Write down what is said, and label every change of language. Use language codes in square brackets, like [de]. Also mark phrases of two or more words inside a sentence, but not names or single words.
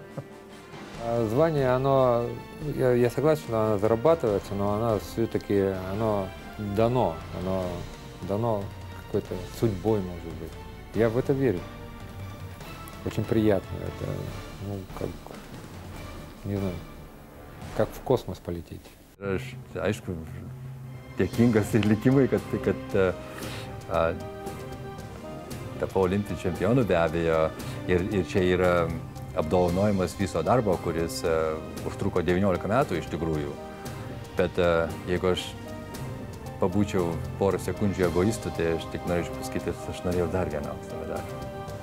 [ru] Звание, оно, я согласен, что оно зарабатывается, но оно все-таки дано какой-то судьбой, может быть. Я в это верю. Очень приятно. Это, ну, как, не знаю, как в космos полететь. [lt] Aš, aišku, dėkingas ir likimui, kad tapau olimpiniu čempionu be abejo. Ir čia yra apdovanojimas viso darbo, kuris užtruko 19 metų iš tikrųjų. Bet jeigu aš pabūčiau porą sekundžių egoistų, tai aš tik norėčiau pasakyti, aš norėjau dar vieną aukso medalį.